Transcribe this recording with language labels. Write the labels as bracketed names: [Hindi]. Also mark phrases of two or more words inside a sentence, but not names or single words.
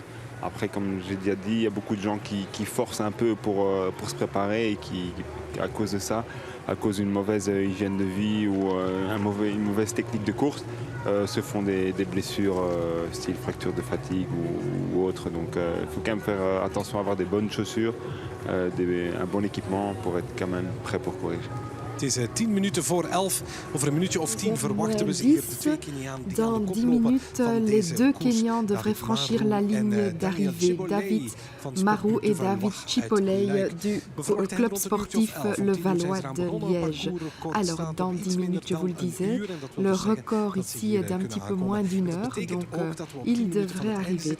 [French] Après, comme j'ai déjà dit, il y a beaucoup de gens qui forcent un peu pour se préparer et qui, à cause de ça, à cause d'une mauvaise hygiène de vie ou une mauvaise technique de course, se font des blessures style fracture de fatigue ou autre. Donc il faut quand même faire attention à avoir des bonnes chaussures, un bon équipement pour être quand même prêt pour courir. [Dutch] Het is 10 minuten voor 11. Over een minuutje of 10 verwachten we hier de twee Kenianen die aan de [French] Dans [Dutch] kop [French] 10 [Dutch] lopen [French] minutes, [Dutch] van [French] les [Dutch] deze [French] deux [Dutch] koers. [French] Kenyans devraient franchir la ligne d'arrivée. David Marou et David Chipoley du club sportif Le Valois de Liège. Alors, dans 10 minutes, je vous le disais, le record ici est d'un petit peu moins d'1 heure, donc il devrait arriver.